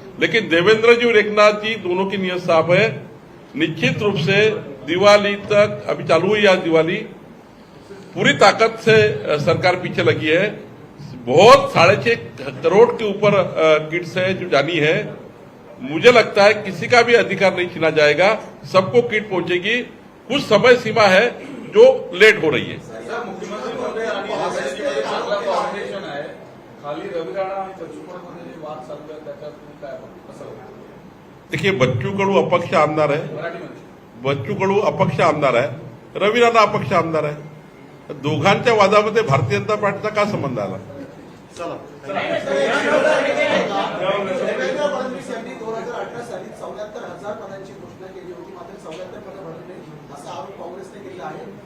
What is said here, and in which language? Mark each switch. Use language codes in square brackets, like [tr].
[hi] लेकिन देवेंद्र जी और एकनाथ जी दोनों की नियत साफ है, निश्चित रूप से दिवाली तक, अभी चालू हुई आज दिवाली, पूरी ताकत से सरकार पीछे लगी है। बहुत 6.5 करोड़ के ऊपर किट्स है जो जानी है। मुझे लगता है किसी का भी अधिकार नहीं छीना जाएगा, सबको किट पहुंचेगी। कुछ समय सीमा है जो लेट हो रही है। [mr] सर, मुख्यमंत्री महोदय आणि ऑपरेशन आहे, खाली रवी राणा आणि बच्चू कडूमध्ये जे वाद चालू आहे त्याच्यात तुम्ही काय बघता, कसं बघता? [hi] देखिए, बच्चू कडू अपक्ष आमदार है, [mr] मराठीमध्ये बच्चू कडू अपक्ष आमदार आहे, रवी राणा अपक्ष आमदार आहे। दोघांच्या वादामध्ये भारतीय जनता पार्टीचा का संबंध आला? चला देवेंद्र फडणवीस यांनी 2018 साली 74,000 पदांची घोषणा केली होती, मात्र 74 पदं भरली नाही असा आरोप काँग्रेसने केला आहे।